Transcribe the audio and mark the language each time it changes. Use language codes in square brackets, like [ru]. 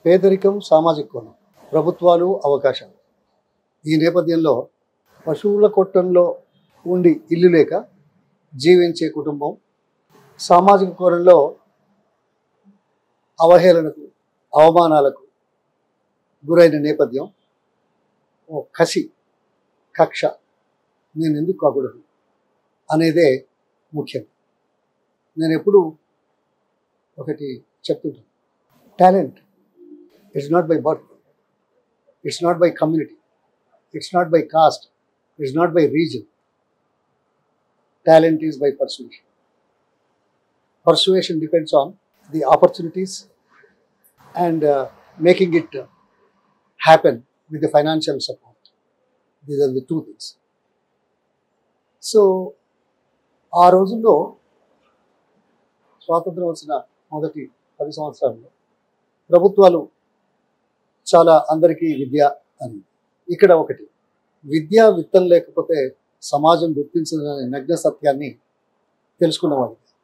[te] పేదరికం, సామాజిక కోణం, ప్రభుత్వాలు, అవకాశాలు. ఈ నేపథ్యంలో పశువుల కొట్టంలో ఉండి ఇల్లు లేక జీవించే కుటుంబం, సామాజిక కోణంలో అవహేళనకు, అవమానాలకు గురైన నేపథ్యం, కసి, కక్ష, నేను ఎందుకు కాకూడదు అనేదే ముఖ్యం. నేను ఎప్పుడు ఒకటి చెప్తుంటాను, [en] Talent it's not by birth, it's not by community, it's not by caste, it's not by reason. Talent is by persuasion. Persuasion depends on the opportunities and making it happen with the financial support. These are the 2 things. [te] So, ఆ రోజుల్లో స్వాతంత్రం వచ్చిన మొదటి 10 సంవత్సరాల్లో ప్రభుత్వాలు చాలా అందరికీ విద్య అని. ఇక్కడ ఒకటి, విద్యా విత్తం లేకపోతే సమాజం గుర్తించిన నగ్న సత్యాన్ని తెలుసుకున్నవాడు.